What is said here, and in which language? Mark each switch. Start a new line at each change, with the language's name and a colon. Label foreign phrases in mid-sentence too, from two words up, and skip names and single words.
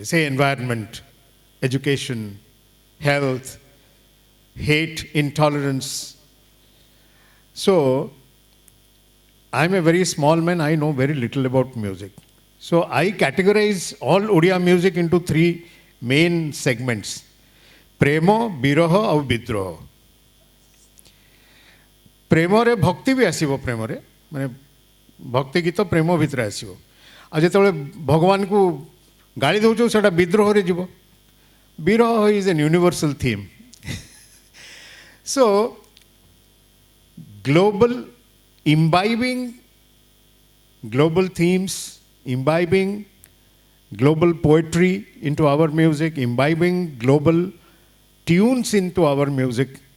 English: Say environment, education, health, hate, intolerance. So, I'm a very small man, I know very little about music. So I categorize all Odia music into three main segments.
Odia: ପ୍ରେମ, ବିରହ, ଆଉ ବିଦ୍ରୋହ. ପ୍ରେମରେ ଭକ୍ତି ବି ଆସିବ ପ୍ରେମରେ ମାନେ ଭକ୍ତି ଗୀତ ପ୍ରେମ ଭିତରେ ଆସିବ ଆଉ ଯେତେବେଳେ ଭଗବାନଙ୍କୁ ଗାଳି ଦେଉଛୁ ସେଟା ବିଦ୍ରୋହରେ ଯିବ ବିରହ
English: is an universal theme so global imbibing global themes imbibing global poetry into our music imbibing global tunes into our music.